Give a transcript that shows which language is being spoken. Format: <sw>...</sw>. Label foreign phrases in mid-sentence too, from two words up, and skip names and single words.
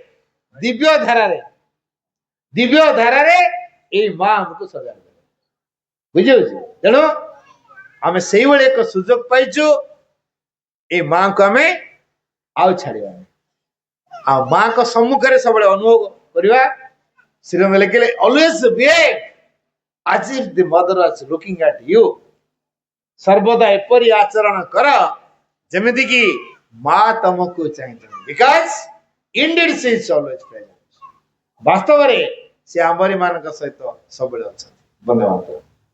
<or>ଦିବ୍ୟ ଧାରାରେ ଏଇ ମା ଆମକୁ ସଜାଡି ଦେବେ ବୁଝିହଉଛି ତେଣୁ ଆମେ ସେଇଭଳି ଏକ ସୁଯୋଗ ପାଇଛୁ ଏଇ ମାଙ୍କୁ ଆମେ ଆଉ ଛାଡିବାନି ଆଉ ମାଙ୍କ ସମ୍ମୁଖରେ ସବୁବେଳେ ଅନୁଭବ କରିବା ଶ୍ରୀରଙ୍ଗ ଲେଖିଲେ</or> <en>always behave as if the mother is looking at you</en> <or>ସର୍ବଦା ଏପରି ଆଚରଣ କର ଯେମିତି କି ମା ତମକୁ ଚାହିଁଛନ୍ତି</or> <en>because indeed she is always present</en> <or>ବାସ୍ତବରେ ସେ ଆମରି ମାନଙ୍କ ସହିତ ସବୁବେଳେ ଅଛନ୍ତି ଧନ୍ୟବାଦ।</or>